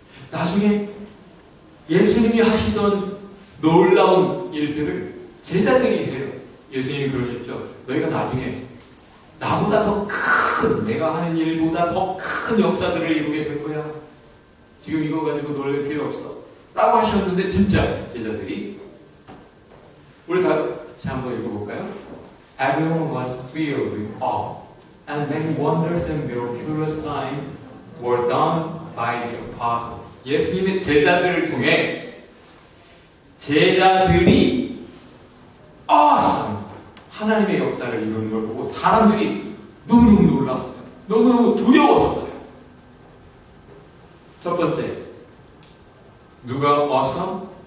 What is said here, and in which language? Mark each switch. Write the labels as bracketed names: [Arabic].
[Korean] 나중에 예수님이 하시던 놀라운 일들을 제자들이 해요. 예수님이 그러셨죠. 너희가 나중에 나보다 더 큰, 내가 하는 일보다 더 큰 역사들을 이루게 될 거야. 지금 이거 가지고 놀랄 필요 없어. 라고 하셨는데 진짜 제자들이 우리 다 같이 한번 읽어볼까요? [English] Everyone was filled with awe, and many wonders and miraculous signs were done by the apostles. [Korean] 예수님의 제자들을 통해 제자들이 하나님의 역사를 이루는 걸 보고 사람들이 너무너무 놀랐어요. 너무너무 두려웠어요. 첫 번째, 누가 awesome?